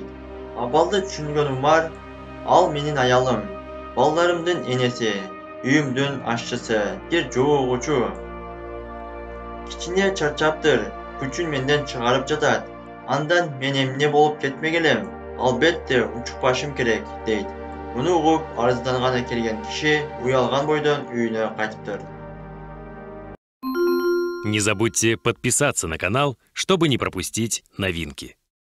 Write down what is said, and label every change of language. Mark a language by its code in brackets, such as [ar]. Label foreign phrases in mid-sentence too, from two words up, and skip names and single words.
[ky] Абалды түшүнгөн Умар: "Ал менин аялым, балдарымдын энеси, үйүмдүн ашчысы, кир жуугучу. Кичине чарчаптыр, күчүн менден чыгарып жатат. Андан мен эмне болуп кетмек элем? Албетте унчукпашым керек" дейт. Муну угуп арызданганы келген киши уялган бойдон үйүнө кайтыптыр. [ru] Не забудьте подписаться на канал, чтобы не пропустить новинки.